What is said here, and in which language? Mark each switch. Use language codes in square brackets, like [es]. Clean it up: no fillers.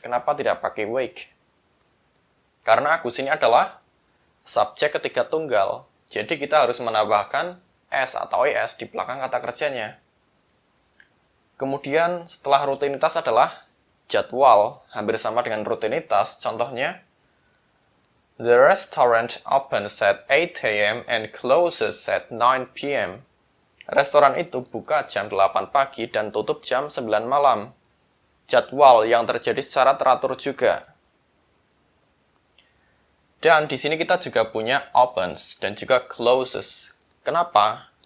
[id] Kenapa tidak pakai wake? Karena Agus ini adalah subjek ketiga tunggal. Jadi kita harus menambahkan s atau es di belakang kata kerjanya. Kemudian setelah rutinitas adalah jadwal, hampir sama dengan rutinitas. Contohnya, [en] the restaurant opens at 8 a.m. and closes at 9 p.m. [id] Restoran itu buka jam 8 pagi dan tutup jam 9 malam. Jadwal yang terjadi secara teratur juga. Dan di sini kita juga punya opens dan juga closes. Kenapa?